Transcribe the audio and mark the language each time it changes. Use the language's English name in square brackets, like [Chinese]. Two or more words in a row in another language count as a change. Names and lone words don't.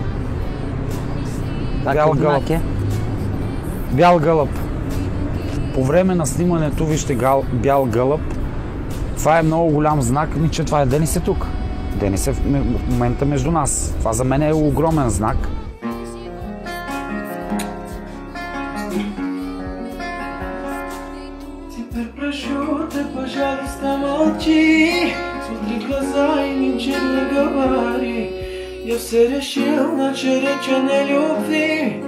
[Bulgarian] Бял гълъб. Бял гълъб. По време на снимането, вижте, бял гълъб. Това е много голям знак, че това е Денис е тук. Денис е в момента между нас. Това за мен е огромен знак. [Russian] Теперь прошу, ты, пожалуйста, молчи. Смотри в глаза и ничего не говори. Я все решил, начал речь о нелюбви.